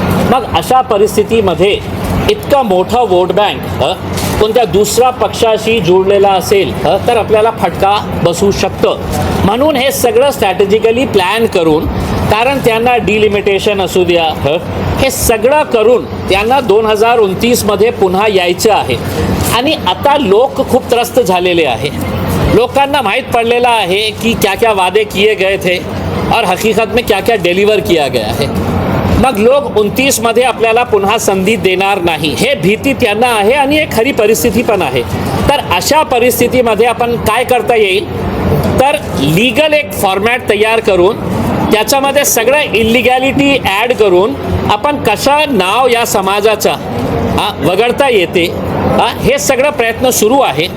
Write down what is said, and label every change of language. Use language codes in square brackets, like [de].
[mr] मग अशा परिस्थितीमध्ये इतका मोठा वोट बँक कोणत्या दुसऱ्या पक्षाशी जोडलेला असेल तर आपल्याला फटका बसू शकतं. म्हणून हे सगळं स्ट्रॅटेजिकली प्लॅन करून, कारण त्यांना डिलिमिटेशन असू द्या, हे सगळं करून त्यांना 2029 मध्ये पुन्हा यायचं आहे. आणि आता लोक खूप त्रस्त झालेले आहे. लोकांना माहीत पडलेला आहे की [hi] क्या क्या वादे किए गए थे और हकीकत में क्या क्या डिलीवर किया गया है. [mr] मग लोक 29 मध्ये आपल्याला पुन्हा संधी देणार नाही हे भीती त्यांना आहे आणि एक खरी परिस्थिती पण आहे. तर अशा परिस्थितीमध्ये आपण काय करता येईल तर लीगल एक फॉर्मॅट तयार करून त्याच्यामध्ये सगळं इलिगॅलिटी ॲड करून आपण कसं नाव या समाजाचा वगळता येते हे सगळं प्रयत्न सुरू आहे.